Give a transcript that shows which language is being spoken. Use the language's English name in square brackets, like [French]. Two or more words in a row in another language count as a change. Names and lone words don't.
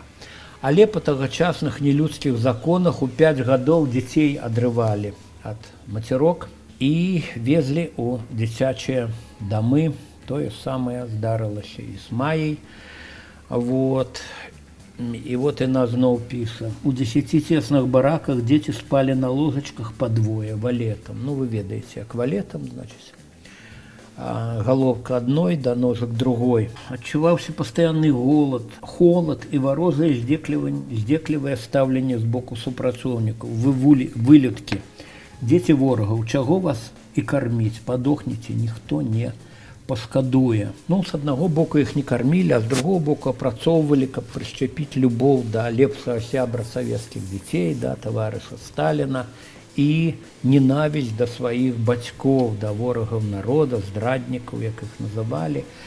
[Belarusian] Але па тагачасных нелюдскіх законах у 5 гадоў дзяцей адрывалі ад мацярок і везлі ў дзіцячыя дамы. Тое самае здарылася і з Маяй. І яна зноў піша. У 10 цесных бараках дзеці спалі на ложачках па двое, валетам. Вы ведаеце, як валетам, значыць. [Russian] Головка одной до ножек другой. [Belarusian] Адчуваўся пастаянны голод, холод і варожае здзеклівае стаўленне з боку супрацоўнікаў. Вы вылюдкі, дзеці ворагаў, чаго вас і карміць, падохніце, ніхто не пашкадуе. З аднаго боку іх не кармілі, а з другого боку апрацоўвалі, каб прышчапіць любоў да лепшага сябра савецкіх дзяцей, да таварыша Сталіна, і ненавісць да сваіх бацькоў, да ворагаў народа, здраднікаў, як іх называлі.